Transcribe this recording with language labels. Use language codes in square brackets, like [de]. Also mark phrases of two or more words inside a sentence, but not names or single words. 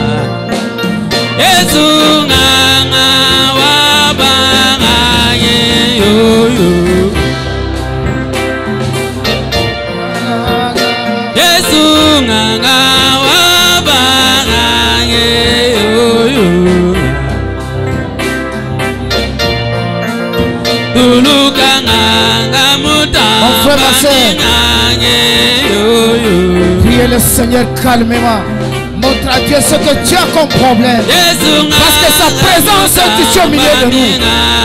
[ln] Yesu nganga wabanga ye yo yo. Yesu nganga wabanga ye yo yo. [fr] Mon frère, ma soeur, priez le Seigneur calmement. Montre à Dieu ce que tu as comme problème. Parce que sa présence est ici au milieu de nous.